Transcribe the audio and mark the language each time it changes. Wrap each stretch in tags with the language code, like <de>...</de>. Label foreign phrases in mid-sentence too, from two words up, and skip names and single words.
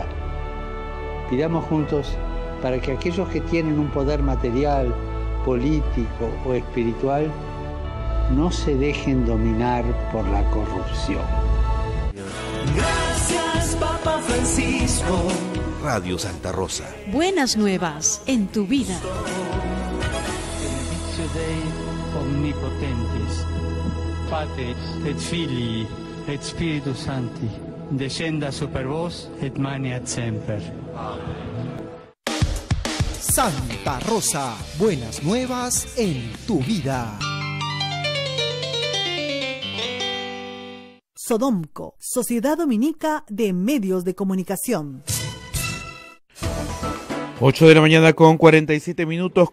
<es>Pidamos juntos para que aquellos que tienen un poder material, político o espiritual no se dejen dominar por la corrupción. Gracias, Papa Francisco. Radio Santa Rosa. Buenas nuevas en tu vida.</es> <la>Benedictio Dei omnipotentis, Pater et Filii et Spiritus Sancti, descenda super vos et maniat semper.</la> <es>Santa Rosa, buenas nuevas en tu vida. Sodomco, Sociedad Dominica de Medios de Comunicación. 8 de la mañana con 47 minutos.</es>